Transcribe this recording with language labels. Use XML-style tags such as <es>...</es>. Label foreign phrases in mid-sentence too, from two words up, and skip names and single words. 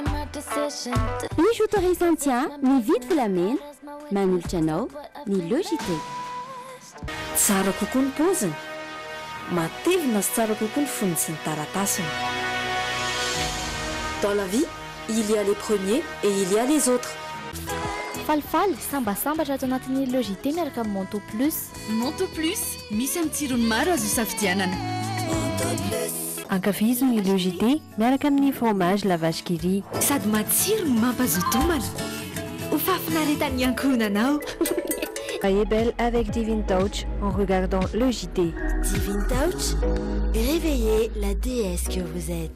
<mg>Ny autorisation ny vidy volamena manolotra anao ny logité. Tsara kokoa ny paoziny, matevina sy tsara kokoa ny fonony sy ny taratasiny.</mg> <fr>Dans la vie, il y a les premiers et il y a les autres.</fr> <mg>Falifaly sambasambatra ato anatin'ny logité miaraka amin'ny Manteau Plus. Manteau Plus misy amin'ny tsirony maro azo isafidianana. Ankafizo ny logité miaraka amin'ny fromage la vache qui rit. Sady matsiro no mampazotomana. Ho fafinaretan'ny ankohonanao.</mg> <fr>Soyez belle avec Divine Touch en regardant le JT. Divine Touch, réveillez la déesse que vous êtes.</fr>